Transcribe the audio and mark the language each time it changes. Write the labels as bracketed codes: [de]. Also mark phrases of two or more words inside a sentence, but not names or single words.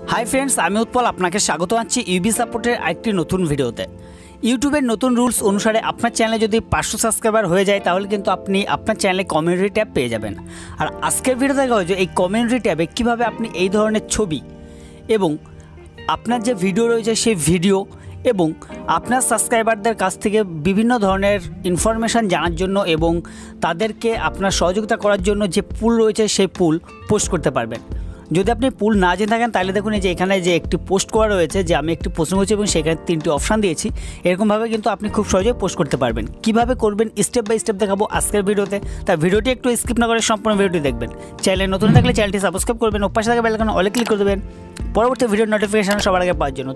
[en] Hi friends [bn] আমি উৎপল আপনাকে স্বাগত জানাচ্ছি ইউবি সাপোর্টের আরেকটি নতুন ভিডিওতে। ইউটিউবের নতুন রুলস অনুসারে আপনার চ্যানেলে যদি 500 সাবস্ক্রাইবার [hi] हो जाए [bn] তাহলে কিন্তু আপনি আপনার চ্যানেলে [en] community tab [bn] পেয়ে যাবেন। আর আজকের ভিডিও দেখা হয়েছে এই কমিউনিটি ট্যাবে কিভাবে আপনি এই ধরনের ছবি এবং আপনার যে ভিডিও রয়েছে সেই ভিডিও এবং আপনার সাবস্ক্রাইবারদের কাছ থেকে বিভিন্ন ধরনের ইনফরমেশন জানার জন্য এবং তাদেরকে আপনার সহযোগিতা করার জন্য যে পুল রয়েছে সেই পুল পোস্ট করতে পারবেন। যদি আপনি পুল না জেনে থাকেন তাহলে দেখুন এই যে এখানে যে একটি পোস্ট করা রয়েছে যে আমি একটি প্রশ্ন করেছি এবং সেখানে তিনটি অপশন দিয়েছি। এরকমভাবে কিন্তু আপনি খুব সহজে পোস্ট করতে পারবেন। কিভাবে করবেন [en] step by step [bn] দেখাবো আজকের ভিডিওতে। তাই ভিডিওটি একটু স্কিপ না করে সম্পূর্ণ ভিডিওটি দেখবেন। চ্যানেলে নতুন থাকলে চ্যানেলটি সাবস্ক্রাইব করবেন ও পাশে থাকা বেল আইকনে অলে ক্লিক করে দেবেন পরবর্তী ভিডিওর নোটিফিকেশন সবার আগে পাওয়ার জন্য।